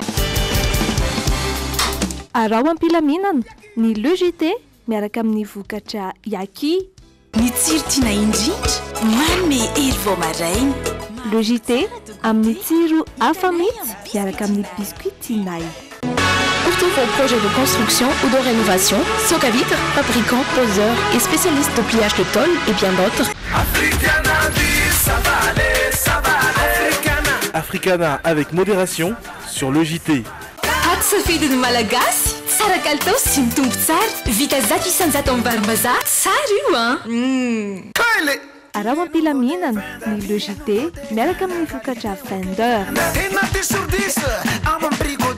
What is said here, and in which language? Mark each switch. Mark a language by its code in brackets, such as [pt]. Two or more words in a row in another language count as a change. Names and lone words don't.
[mg] Arao ampilaminana ny Logité miaraka amin'ny vokatra Yaki. Ny tsiro tiana indrindra, mamy hery vao maraina. Logité amin'ny tsiro hafa mihitsy miaraka amin'ny biscuit Tinay. [fr] Pour tous vos projets de construction ou de rénovation, Soka Vitre, fabricant, poseur et spécialiste de pliage de tôle et bien d'autres. Africana avec modération sur le JT. [mg] Safidy ny malagasy tsara kalitao sy mitombo tsara vita zato isanjato amin'ny varim-bazaha tsara io Kyle arao ampilaminana ny Logité miaraka amin'ny vokatra Fender.